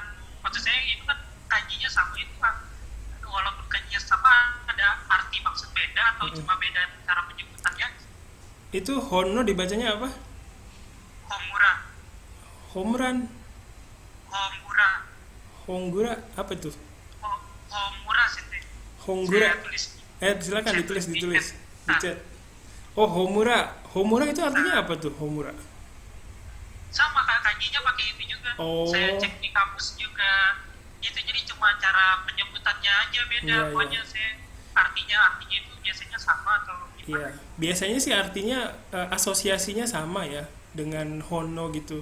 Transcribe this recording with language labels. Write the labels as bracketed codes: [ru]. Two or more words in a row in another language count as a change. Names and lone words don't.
[id] Maksud saya itu kan kanjinya sama itu kan, walaupun kanjinya sama ada arti maksud beda atau cuma beda cara penyebutannya. Itu Hono dibacanya apa? Homura. Homran. Honggura apa tuh? Homura sih. Honggura. Saya tulis. Silakan ditulis di Nah, chat. Oh, Homura. Homura itu artinya apa tuh, Homura? sama kayak kanjinya pakai itu juga. Oh. Saya cek di kampus juga. Itu jadi cuma cara penyebutannya aja beda. Iya, Pokoknya iya. saya artinya itu biasanya sama atau Iya, gimana? biasanya sih artinya asosiasinya sama ya dengan Hono gitu.